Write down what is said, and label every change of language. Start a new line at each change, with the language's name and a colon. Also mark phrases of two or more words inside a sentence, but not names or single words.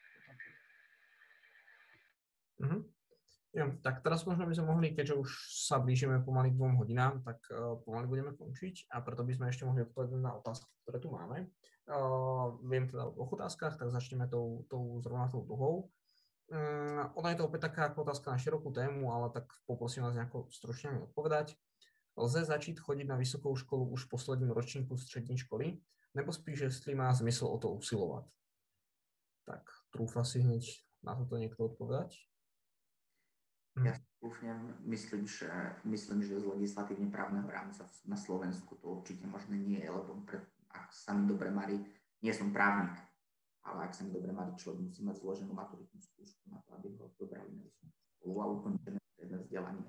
Slovak: Jo, tak teraz možno by sme mohli, keďže už sa blížime pomaly 2 hodinám, tak pomaly budeme končiť a preto by sme ešte mohli odpovedať na otázky, ktoré tu máme. Viem teda o otázkach, tak začneme tou zrovna tou dlhou. Ona je to opäť taká ako otázka na širokú tému, ale tak poprosím vás nejako stručne mi odpovedať.
Czech: Lze začít chodiť na vysokou školu už v posledním ročníku střední školy, nebo spíš, jestli má zmysl o to usilovat?
Slovak: Tak trúfa si hneď na toto niekto odpovedať? Ja skúšam, myslím, že z legislatívne právneho rámca na Slovensku to určite možné nie je, lebo ak sa mi dobre marí, nie som právnik, ale ak sa mi dobre marí, človek musí mať zloženú maturitnú skúšku na to, aby ho dobrali na vysokú školu a ukončené vzdelanie.